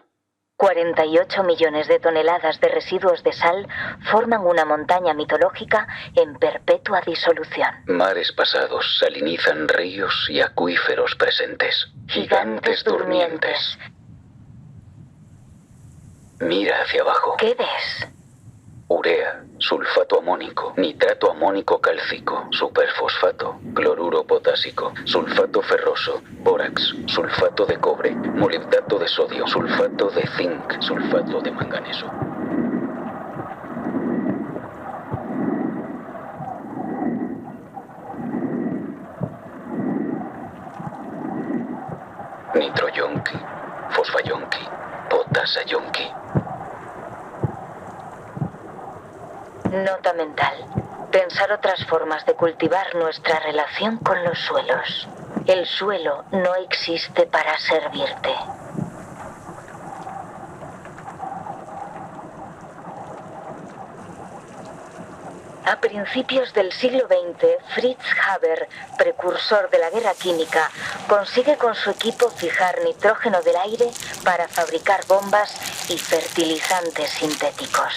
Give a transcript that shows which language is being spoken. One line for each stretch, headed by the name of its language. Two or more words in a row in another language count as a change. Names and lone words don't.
Spanish: 48 millones de toneladas de residuos de sal forman una montaña mitológica en perpetua disolución. Mares pasados salinizan ríos y acuíferos presentes. Gigantes durmientes. Mira hacia abajo. ¿Qué ves? Urea, sulfato amónico, nitrato amónico cálcico, superfosfato, cloruro potásico, sulfato ferroso, bórax, sulfato de cobre, molibdato de sodio, sulfato de zinc, sulfato de manganeso. Nitroyonqui, fosfayonqui, potasayonqui. Nota mental. Pensar otras formas de cultivar nuestra relación con los suelos. El suelo no existe para servirte. A principios del siglo XX, Fritz Haber, precursor de la guerra química, consigue con su equipo fijar nitrógeno del aire para fabricar bombas y fertilizantes sintéticos.